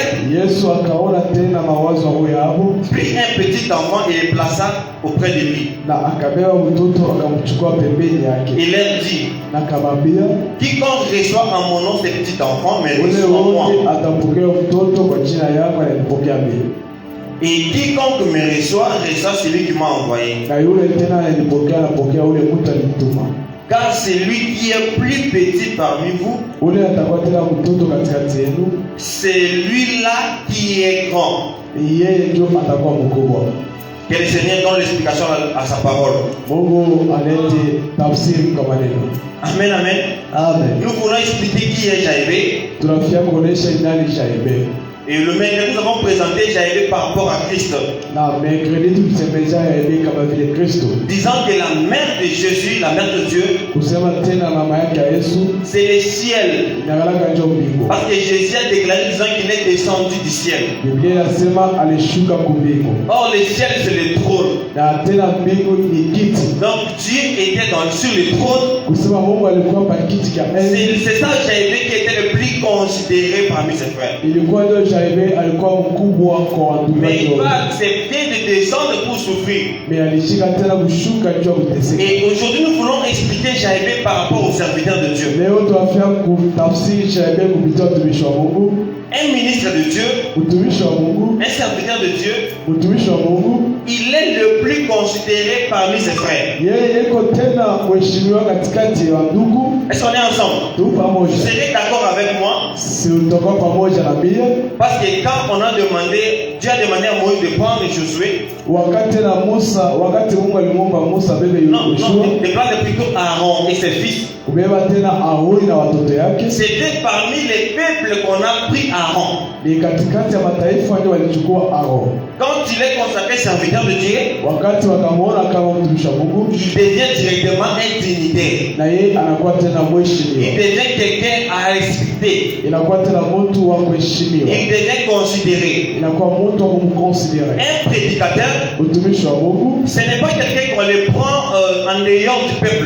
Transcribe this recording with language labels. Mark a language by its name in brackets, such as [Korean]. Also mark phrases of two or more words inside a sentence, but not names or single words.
[Swahili] Yesu akaona tena mawazo ya roho yao, [French] prit un petit enfant et le plaça auprès de lui. [Swahili] na akabeba mtoto akamchukua pembeni yake, [French] Il leur dit, [Swahili] na akamwambia, [French] quiconque reçoit en mon nom ce petit enfant, me [Swahili] ule [French] reçoit moi. [Swahili] wote atapokea mtoto kwa jina yako, ananipokea mimi, [French] Et quiconque me reçoit, reçoit celui qui m'a envoyé. [Swahili] na yule tena ananipokea, anapokea ule mtu alimtuma. [French] Car celui qui est plus petit parmi vous, [Swahili] Ule atakuwa tena mtoto katikati yenu, [French] c'est lui-là qui est grand. [Swahili] ni yeye ndio atakuwa mkubwa. [French] Que le Seigneur donne l'explication à sa parole. [Swahili] Mungu alete tafsiri kwa maneno. Amen, amen. Amen. [French] Nous voulons expliquer qui est Jaébé. [Swahili] Tunafia kuonesha nani Jaébé. [French] Et le mercredi, nous avons présenté Jaébé par rapport à Christ. [Swahili] Na mercredi tulisemesha Jaébé kama vile Kristo. [French] Disant que la mère de Jésus, la mère de Dieu, [Swahili] Kusema tena mama yake ya Yesu [French] c'est le ciel. [Swahili] inagalaka njo mbingu. [French] Parce que Jésus a déclaré disant qu'il est descendu du ciel. [Swahili] Biblia inasema alishuka kumbingu. [French] Or, le ciel, c'est le trône. [Swahili] Na tena mbingu ni kiti. [French] Donc, Dieu était sur le trône. [Swahili] Kusema Mungu alikuwa pa kiti cha enzi. [French] C'est ça Jaébé qui était le plus considéré parmi ses frères. [Swahili] Ilikuwa ndio Jaébé alikuwa mkubwa kwa watu [French] Mais il [Swahili] wote. [French] va accepter de descendre pour souffrir. [Swahili] Mais alishika tena kushuka ndio kuteseka. [French] Et aujourd'hui, nous voulons expliquer Jaébé par rapport aux serviteurs de Dieu. [Swahili] Leo tunafia kutafsiri Jaébé kupitia utumishi wa Mungu. [French] Un ministre de Dieu, [Swahili] Utumishi wa Mungu, [French] un serviteur de Dieu, [Swahili] utumishi wa Mungu [French] il est le plus considéré parmi ses frères. [Swahili] Yeye iko tena mheshimiwa katikati ya ndugu. [French] Est-ce qu'on est ensemble? [Swahili] Tu pamoja. [French] Vous serez d'accord avec moi? [Swahili] Si utakuwa pamoja na mie. [French] Parce que quand on a demandé, Dieu a demandé à Moïse de prendre Josué. [Swahili] Wakati Mungu alimwomba Musa bebe Yoshua. [French] De prendre plutôt Aaron et ses fils. [Swahili] Kubeba tena Aroni na watoto yake. [French] C'était parmi les peuples qu'on a pris Aaron. [Swahili] Ni katikati ya mataifa ndio walichukua Aaron. [French] Quand il est consacré serviteur de Dieu, [Swahili] wakati wakamwona kama mtumishi wa Mungu, [French] il devient directement un dignitaire. [Swahili] Na yeye anakuwa tena mheshimiwa. [French] Il devient quelqu'un à respecter. [Swahili] Inakuwa tena mtu wa kuheshimiwa. [French] Il devient considéré. [Swahili] Inakuwa mtu wa kumconsidérer. [French] Un prédicateur, [Swahili] mtumishi wa Mungu, [French] ce n'est pas quelqu'un qu'on le prend en ayant du peuple.